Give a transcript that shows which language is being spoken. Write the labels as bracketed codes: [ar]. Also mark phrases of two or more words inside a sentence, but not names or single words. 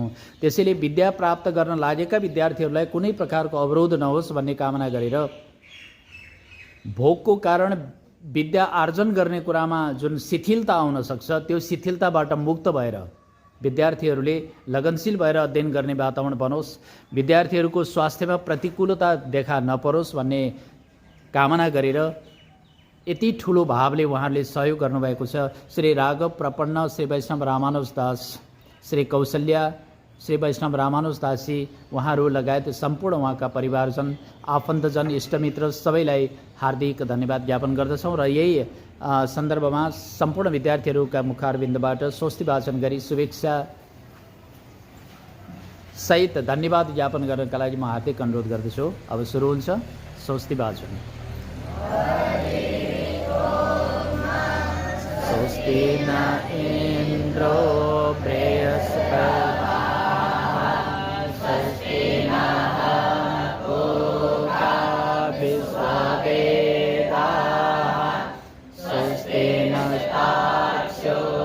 [ne] त्यसैले विद्या प्राप्त गर्न लागेका विद्यार्थीहरूलाई कुनै प्रकारको अवरोध नहोस् भन्ने कामना गरेर भोकको कारण विद्या आर्जन गर्ने कुरामा जुन शिथिलता आउन सक्छ त्यो शिथिलताबाट मुक्त भएर विद्यार्थीहरूले लगनशील भएर अध्ययन गर्ने वातावरण बनोस्, विद्यार्थीहरूको स्वास्थ्यमा प्रतिकूलता देखा नपरोस् भन्ने कामना गरेर यति ठुलो भावले उहाँहरूले सहयोग गर्नुभएको छ। श्री राघव प्रपन्न, श्री वैष्णव रामानुज दास, श्री कौशल्या, श्री वैष्णव रामानुज दासी उहाँहरू लगायत सम्पूर्ण उहाँका परिवारजन, आफन्तजन, इष्टमित्र सबैलाई हार्दिक धन्यवाद ज्ञापन गर्दछौँ र यही सन्दर्भमा सम्पूर्ण विद्यार्थीहरूका मुखारबिन्दबाट स्वस्ति वाचन गरी शुभेच्छा सहित धन्यवाद ज्ञापन गर्नका लागि म हार्दिक अनुरोध गर्दछु। अब सुरु हुन्छ स्वस्ति वाचन। [sa] स्वस्ति न इन्द्रो बृहस्पतिः, स्वस्ति नः पूषा विश्ववेदाः, स्वस्ति नस्तार्क्ष्यो